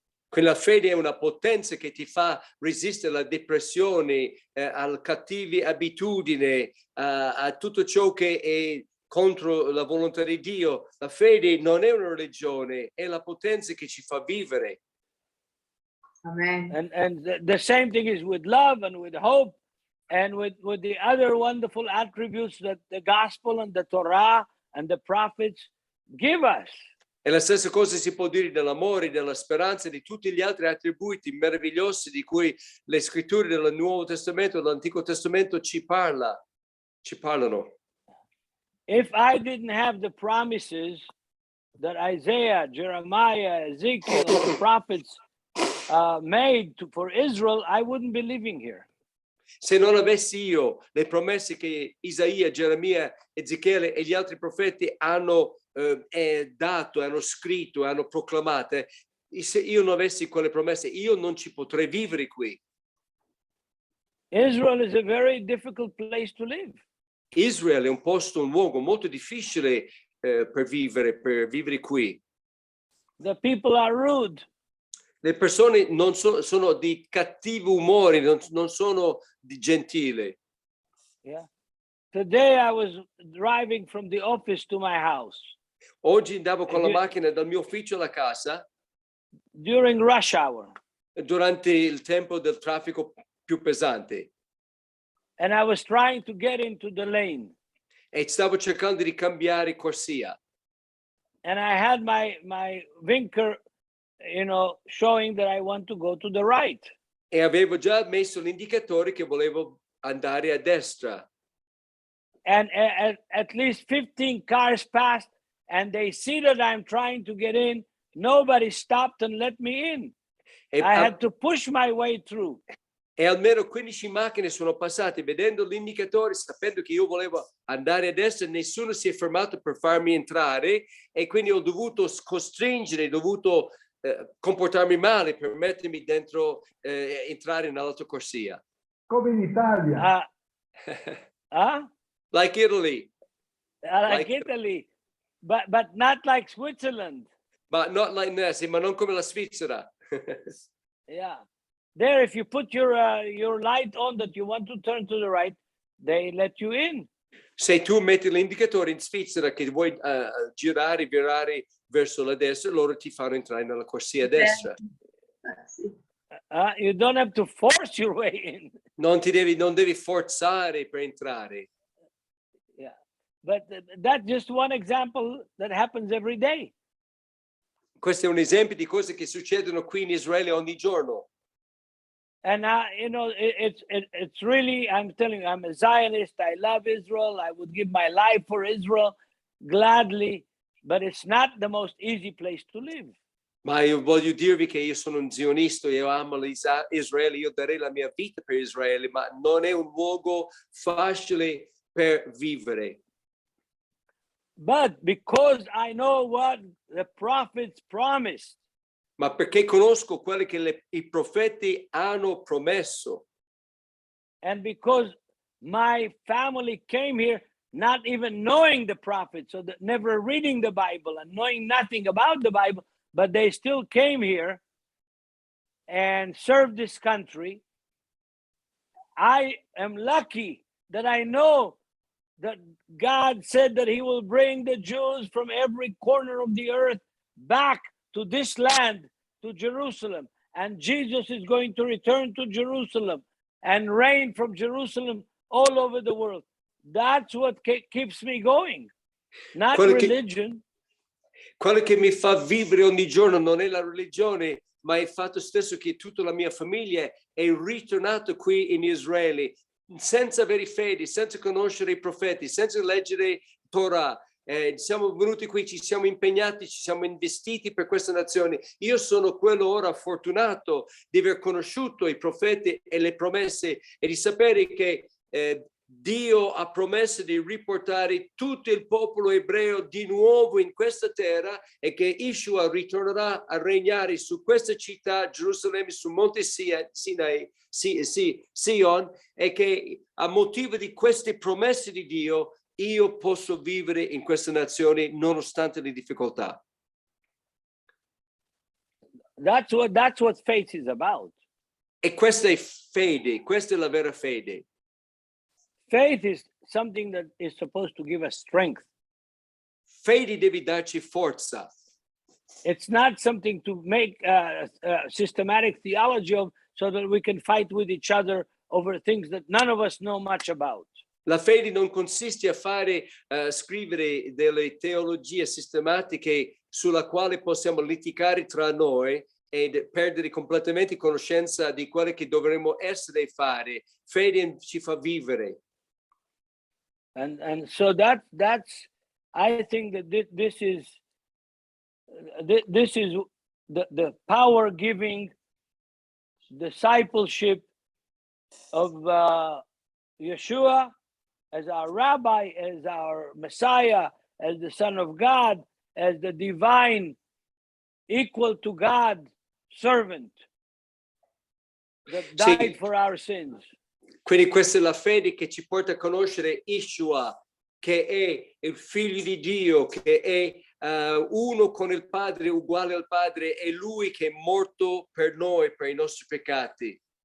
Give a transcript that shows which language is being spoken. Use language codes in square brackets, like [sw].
[it] Quella fede è una potenza che ti fa resistere alla depressione, alle cattive abitudini, a tutto ciò che è contro la volontà di Dio. La fede non è una religione, è la potenza che ci fa vivere. Amen. [en] And the same thing is with love and with hope and with the other wonderful attributes that the gospel and the Torah and the prophets give us. [it] E la stessa cosa si può dire dell'amore, della speranza e di tutti gli altri attributi meravigliosi di cui le scritture del Nuovo Testamento e dell'Antico Testamento ci parlano. [en] If I didn't have the promises that Isaiah, Jeremiah, Ezekiel, and the prophets made for Israel, I wouldn't be living here. [it] Se non avessi io le promesse che Isaia, Geremia, Ezechiele e gli altri profeti hanno dato, hanno scritto, hanno proclamate, se io non avessi quelle promesse, io non ci potrei vivere qui. [en] Israel is a very difficult place to live. [it] Israele è un luogo molto difficile per vivere qui. [en] The people are rude. [it] Le persone non sono di cattivo umore, non sono di gentile. [en] Yeah. Today I was driving from the office to my house. [it] Oggi andavo con la macchina dal mio ufficio alla casa. [en] During rush hour. [it] Durante il tempo del traffico più pesante. [en] And I was trying to get into the lane. [it] E stavo cercando di cambiare corsia. [en] And I had my vinker, showing that I want to go to the right. [it] E avevo già messo l'indicatore che volevo andare a destra. [en] And at least 15 cars passed, and they see that I'm trying to get in. Nobody stopped and let me in. I had to push my way through. [it] E almeno 15 macchine sono passate vedendo l'indicatore, sapendo che io volevo andare a destra, nessuno si è fermato per farmi entrare e quindi ho dovuto costringere, comportarmi male per mettermi dentro, entrare nell'altra corsia. Come in Italia. [en] Like Italy. Like Italy, but not like Switzerland. But not like Nessie, [it] ma non come la Svizzera. [en] Yeah. There, if you put your light on that you want to turn to the right, they let you in. [it] Se tu metti l'indicatore in Svizzera che vuoi virare verso la destra, loro ti fanno entrare nella corsia a destra. [en] You don't have to force your way in. [it] Non devi forzare per entrare. [en] Yeah, but that's just one example that happens every day. [it] Questo è un esempio di cose che succedono qui in Israele ogni giorno. [en] And it's really, I'm telling you, I'm a Zionist. I love Israel. I would give my life for Israel gladly, but it's not the most easy place to live. [it] Ma io voglio dirvi che io sono un zionista, io amo Israele, io darei la mia vita per Israele, ma non è un luogo facile per vivere. [en] But because I know what the prophets promised, [it] ma perché conosco quello che i profeti hanno promesso. [en] And because my family came here not even knowing the prophets, so that never reading the Bible and knowing nothing about the Bible, but they still came here and served this country. I am lucky that I know that God said that he will bring the Jews from every corner of the earth back to this land, to Jerusalem. and Jesus is going to return to Jerusalem and reign from Jerusalem all over the world. That's what keeps me going, not religion. [it] Quello che mi fa vivere ogni giorno non è la religione, ma il fatto stesso che tutta la mia famiglia è ritornata qui in Israele, senza avere fede, senza conoscere i profeti, senza leggere Torah. Siamo venuti qui, ci siamo impegnati, ci siamo investiti per questa nazione. Io sono quello ora fortunato di aver conosciuto i profeti e le promesse e di sapere che Dio ha promesso di riportare tutto il popolo ebreo di nuovo in questa terra e che Yeshua ritornerà a regnare su questa città, Gerusalemme, sul monte Sion, e che a motivo di queste promesse di Dio io posso vivere in questa nazione nonostante le difficoltà. [en] That's what faith is about. [it] E questa è fede, questa è la vera fede. [en] Faith is something that is supposed to give us strength. [it] Fede deve darci forza. [en] It's not something to make systematic theology of so that we can fight with each other over things that none of us know much about. [it] La fede non consiste a fare scrivere delle teologie sistematiche sulla quale possiamo litigare tra noi e perdere completamente conoscenza di quello che dovremmo essere e fare. Fede ci fa vivere. [en] And so that's I think that this is the power giving discipleship of Yeshua as our rabbi, as our Messiah, as the Son of God, as the divine, equal to God servant that died for our sins. [it] Quindi questa è la fede che ci porta a conoscere Yeshua, che è il figlio di Dio, che è uno con il Padre, uguale al Padre, è lui che è morto per noi, per i nostri peccati.